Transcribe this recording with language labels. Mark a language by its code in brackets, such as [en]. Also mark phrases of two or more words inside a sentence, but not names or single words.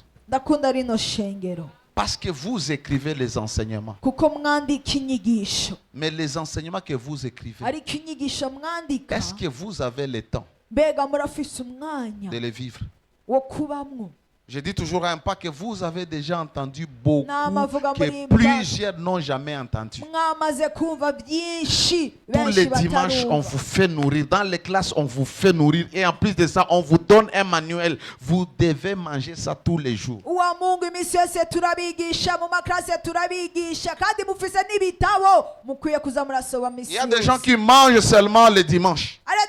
[rn] Ndakunda rino shengero [fr] Parce que vous écrivez les enseignements. [rn] kuko mwandika inyigisho. [fr] Mais les enseignements que vous écrivez, [rn] Ariko inyigisho mwandika [fr] est-ce que vous avez le temps [rn] mbega murafise umwanya [fr] de les vivre? [rn] wo kubamwo. [fr] Je dis toujours un pas que vous avez déjà entendu beaucoup, que plusieurs n'ont jamais entendu. Tous les dimanches, on vous fait nourrir. Dans les classes, on vous fait nourrir. Et en plus de ça, on vous donne un manuel. Vous devez manger ça tous les jours. Il y a des gens qui mangent seulement le dimanche.